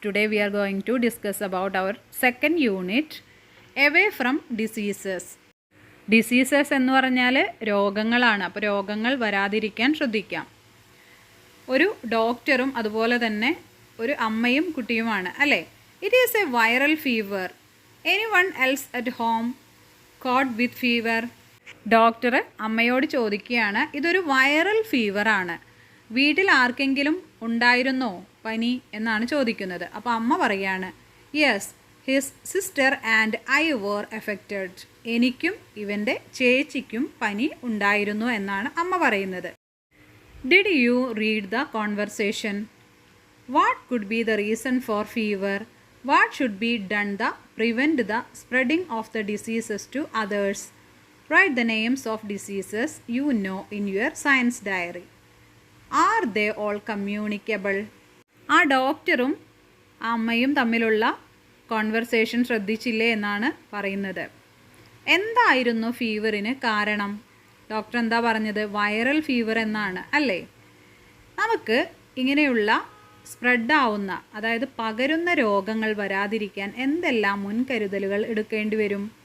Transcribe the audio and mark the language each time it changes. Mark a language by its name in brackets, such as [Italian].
[English] Today we are going to discuss about our second unit, away from diseases. [Malayalam] Diseases എന്ന് പറഞ്ഞാൽ രോഗങ്ങളാണ്. അപ്പോൾ രോഗങ്ങൾ വരാതിരിക്കാൻ ശ്രദ്ധിക്കാം. ഒരു ഡോക്ടറും അതുപോലെ തന്നെ ഒരു അമ്മയും കുട്ടിയുമാണ് അല്ലേ? [English] It is a viral fever. Anyone else at home caught with fever? [Malayalam] Doctor അമ്മയോട് ചോദിക്കുകയാണ്, ഇതൊരു വൈറൽ ഫീവർ ആണ്, വീട്ടിൽ ആർക്കെങ്കിലും ഉണ്ടായിരുന്നോ പനി എന്നാണ് ചോദിക്കുന്നത്. അപ്പോൾ അമ്മ പറയാണ്, [English] Yes, his sister and I were affected. [Malayalam] എനിക്കും ഇവൻ്റെ ചേച്ചിക്കും പനി ഉണ്ടായിരുന്നു എന്നാണ് അമ്മ പറയുന്നത്. [English] Did you read the conversation? What could be the reason for fever? What should be done the prevent the spreading of the diseases to others? Write the names of diseases you know in your science diary. Are they all communicable? [Malayalam] ആ ഡോക്ടറും ആ അമ്മയും തമ്മിലുള്ള conversation ശ്രദ്ധിച്ചില്ലേ എന്നാണ് പറയുന്നത്. എന്തായിരുന്നു ഫീവറിന് കാരണം? Doctor എന്താ പറഞ്ഞത്? വൈറൽ ഫീവർ എന്നാണ് അല്ലേ? നമുക്ക് ഇങ്ങനെയുള്ള സ്പ്രെഡാവുന്ന, അതായത് പകരുന്ന രോഗങ്ങൾ വരാതിരിക്കാൻ എന്തെല്ലാം മുൻകരുതലുകൾ എടുക്കേണ്ടി വരും?